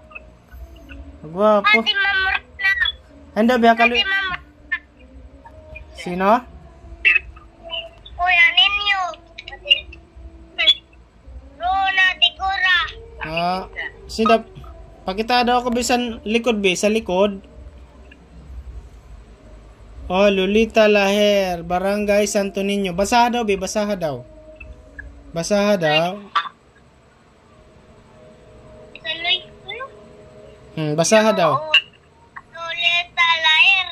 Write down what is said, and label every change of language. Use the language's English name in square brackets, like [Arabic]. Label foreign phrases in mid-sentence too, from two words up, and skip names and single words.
[Hiligaynon] Kagwapo. Hindi, biya kali. Sino? Kuya ninyo. Rona Dicora. Sino? Pakita daw ako bisan likod be, sa likod. Lolita Laher, Barangay Santo Niño. Basaha daw, be. Basaha daw. Basaha daw. Basaha daw. Lolita Laher.